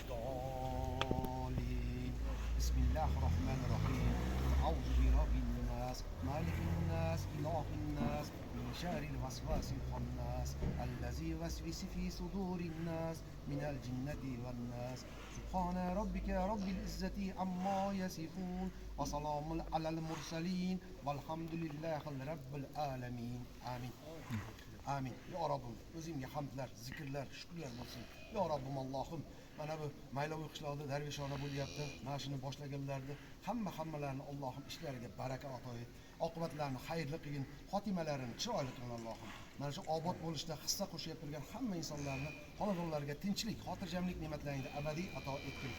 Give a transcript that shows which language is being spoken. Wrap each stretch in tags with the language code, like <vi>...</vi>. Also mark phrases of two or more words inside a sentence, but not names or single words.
<ar>الضالين بسم الله الرحمن الرحيم أعوذ برب الناس مالك الناس إله الناس من شر الوسواس الخناس الذي يوسوس في صدور الناس من الجنة والناس سبحان ربك رب العزة عما يصفون وسلام على المرسلين والحمد لله رب العالمين آمين Amin.</ar> <uz>Ya Rabbim, o'zingga hamdlar, zikrlar, shukrlar bo'lsin. Ya Rabbim Allohim, mana bu Maylovoy qishlog'ida darvishona bo'lyapti. Mana shuni boshlaganlarni hammalarini Allohim ishlariga baraka ato et. Oqibatlarini xayrli qilgin, xotimalarini chiroyli qilgin Allohim. Mana shu obod bo'lishda hissa qo'shib turgan hamma insonlarni xonadonlariga tinchlik, xotirjamlik ne'matlaringni abadiy ato etgin.</uz>